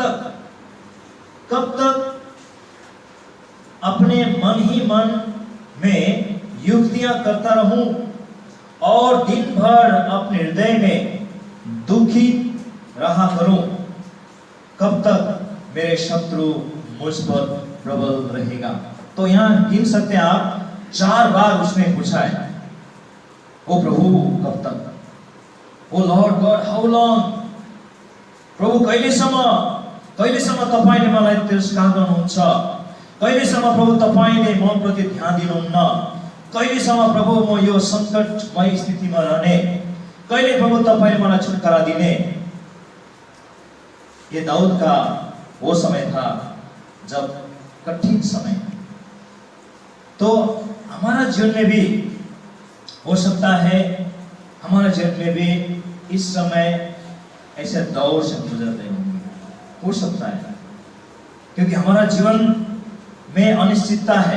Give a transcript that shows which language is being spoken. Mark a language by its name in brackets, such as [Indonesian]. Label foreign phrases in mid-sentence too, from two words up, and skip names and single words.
[Hindi] कब तक अपने मन ही मन में युक्तियां करता रहूं और दिन भर अपने हृदय में दुखी रहा करूं। कब तक मेरे शत्रु मुझ पर प्रबल रहेगा। तो यहां गिन सकते हैं आप, 4 बार उसने पूछा है, ओ प्रभु कब तक, [English] O Lord God how long. [Nepali] प्रभु कहिलेसम्म तपाईले मलाई तिरस्कार गर्नुहुन्छ, कहिलेसम्म प्रभु तपाईले म प्रति ध्यान दिनुहुन्न, कहिलेसम्म प्रभु म यो संकटमय स्थितिमा रहने, कहिले प्रभु तपाईले मलाई छुटकारा दिने। [Hindi] ये दाऊद का वो समय था जब कठिन समय। तो हमारा जीवन में भी हो सकता है, हमारा जीवन में भी इस समय ऐसे दौर से गुजर रहे होंगे, हो सकता है, क्योंकि हमारा जीवन में अनिश्चितता है।